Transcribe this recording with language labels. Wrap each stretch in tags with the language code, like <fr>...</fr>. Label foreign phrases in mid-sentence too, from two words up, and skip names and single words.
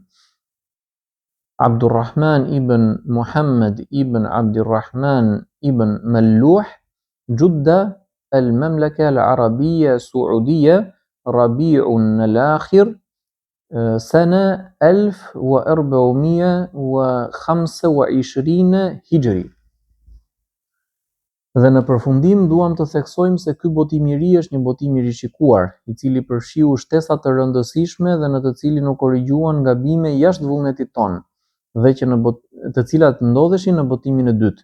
<ar>عبد الرحمن ابن محمد ابن عبد الرحمن ابن ملوح جدة المملكة العربية السعودية ربيع الآخر سنة 1425 hijri.</ar> <sq>Dhe në përfundim duam të theksojmë se ky botim i ri është një botim i rishikuar, i cili përfshiu shtesa të rëndësishme dhe në të cilin u korrigjuan gabime jashtë vullnetit ton, dhe që të cilat ndodheshin në botimin e dytë.</sq>